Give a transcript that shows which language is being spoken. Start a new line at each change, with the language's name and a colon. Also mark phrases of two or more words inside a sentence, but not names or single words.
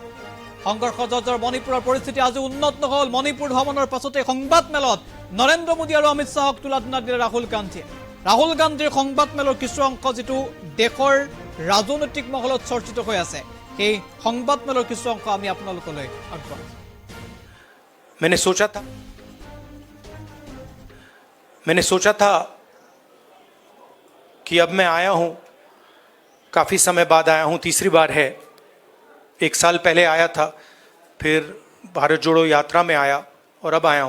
Assamese: সংঘৰ্ষ জৰ্জৰ মণিপুৰৰ পৰিস্থিতি আজি উন্নত নহল। মণিপুৰ ভ্ৰমণৰ পাছতে সংবাদমেলত নৰেন্দ্ৰ মোদী আৰু অমিত শাহক তুলা ধুনা দিলে ৰাহুল গান্ধীয়ে। ৰাহুল গান্ধীৰ সংবাদমেলৰ কিছু অংশ যিটো দেশৰ ৰাজনৈতিক মহলত চৰ্চিত হৈ আছে, সেই সংবাদমেলৰ কিছু অংশ আমি আপোনালোকলৈ আগবঢ়াইছো।
Hindi: मैंने सोचा था कि अब मैं आया हूं, काफ़ी समय बाद आया हूं, तीसरी बार है। 1 साल पहले आया था, फिर भारत जोड़ो यात्रा में आया और अब आया हूं।